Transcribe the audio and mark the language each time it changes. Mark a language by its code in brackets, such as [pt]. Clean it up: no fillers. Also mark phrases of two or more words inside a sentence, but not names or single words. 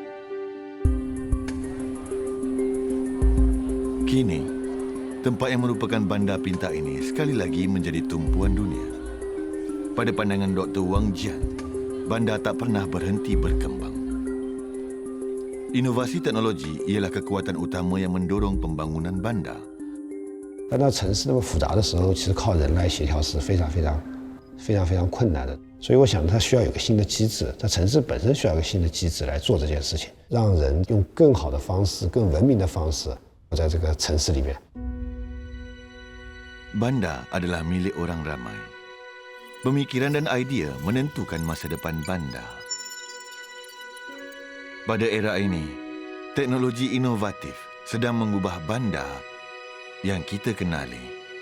[ms] Kini, tempat yang merupakan bandar pintar ini sekali lagi menjadi tumpuan dunia. Pada pandangan Dr. Wang Jian, bandar tak pernah berhenti berkembang. Inovasi teknologi ialah kekuatan utama yang mendorong pembangunan bandar. [zh] 但当城市那么复杂的时候，其实靠人来协调是非常困难的。所以我想，它需要有个新的机制，在城市本身需要有个新的机制来做这件事情，让人用更好的方式、更文明的方式。在这个城市里面 [ms] Bandar adalah milik orang ramai. Pemikiran dan idea menentukan masa depan bandar. Pada era ini, teknologi inovatif sedang mengubah bandar yang kita kenali.